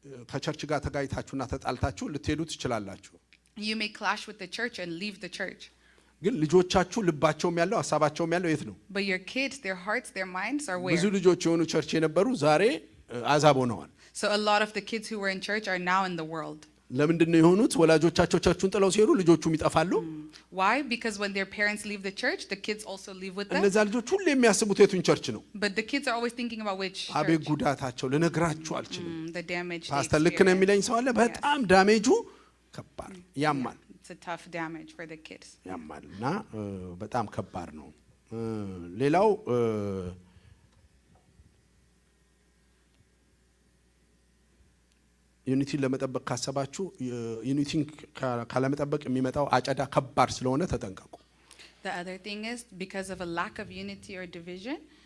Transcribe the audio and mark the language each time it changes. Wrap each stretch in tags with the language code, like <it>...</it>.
<am>ከቸርች ጋር ተጋጭታችሁና ተጣልታችሁ ልትሄዱ ትችላላችሁ።</am> <en>you may clash with the church and leave the church.</en> <am>ግን ልጆቻችሁ ልባቸውም ያለው ሐሳባቸውም ያለው የት ነው?</am> <en>But your kids, their hearts, their minds are where?</en> <am>ብዙ ልጆች የሆኑ ቸርች የነበሩ ዛሬ አዛብ ሆነዋል።</am> <en>So a lot of the kids who were in church are now in the world.</en> <am>ለምንድን ነው የሆኑት? ወላጆቻቸው ቸርቹን ጥለው ሲሄዱ ልጆቹም ይጠፋሉ።</am> <en>Why? Because when their parents leave the church, the kids also leave with them.</en> <am>እነዛ ልጆች ሁሉ የሚያስቡት የቱን ቸርች ነው?</am> <en>But the kids are always thinking about which church.</en> <am>አቤት ጉዳታቸው ልነግራችሁ አልችልም።</am> <en>The damage.</en> <am>ፓስተር ልክ ነው የሚለኝ ሰው አለ? በጣም ዳሜጁ ከባድ ያማል።</am> <en>It's a tough damage for the kids.</en> <am>ያማልና በጣም ከባድ ነው። ሌላው ዩኒቲን ለመጠበቅ ካሰባችሁ ዩኒቲን ካለመጠበቅ የሚመጣው አጨዳ ከባድ ስለሆነ ተጠንቀቁ።</am> <en>The other thing is because of a lack of unity or division,</en>